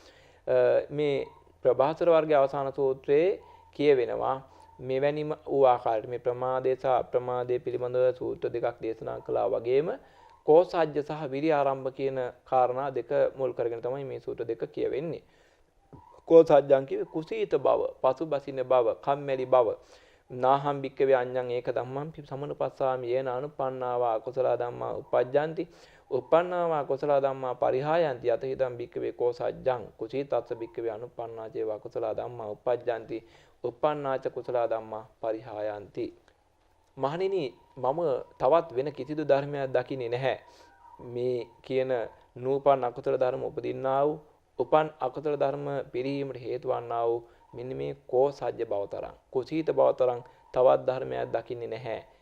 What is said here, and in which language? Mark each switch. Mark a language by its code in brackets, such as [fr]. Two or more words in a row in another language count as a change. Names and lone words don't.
[si] මේ ප්‍රභාස්වර වර්ගයේ අවසාන සූත්‍රයේ කියවෙනවා මෙවැනිම වූ ආකාරයට මේ ප්‍රමාදයේ සහ අප්‍රමාදයේ පිළිබඳව සූත්‍ර දෙකක් දේශනා කළා වගේම කෝසාජ්‍ය සහ විරියාරම්භ කියන කාරණා දෙක මුල් කරගෙන තමයි මේ සූත්‍ර දෙක කියවෙන්නේ. කෝසාජ්‍යං කිව්වේ කුසීත බව, පසුබසින බව, කම්මැලි බව. [pi] නාහම් භික්කවේ අඤ්ඤං ඒක ධම්මං සමනුපස්සාමි යේන අනුපන්නාවා කුසල ධම්මා උපජ්ජಂತಿ උපන්නාවා කුසල ධම්මා පරිහායಂತಿ යතහිතං භික්කවේ කෝසාජ්‍යං කුසීතස්ස භික්කවේ අනුපන්නා චේවා කුසල ධම්මා උපජ්ජಂತಿ උපන්නාච කුසල ධම්මා පරිහායಂತಿ. [si] මහණෙනි මම තවත් වෙන කිසිදු ධර්මයක් දකින්නේ නැහැ. මේ කියන නූපන් අකුසල ධර්ම උපදින්නා වූ උපන් අකුසල ධර්ම පිරීමට හේතු වන්නා වූ මෙන්න මේ කෝසජ්‍ය බවතරම් කුසීත බවතරම් තවත් ධර්මයක් දකින්නේ නැහැ.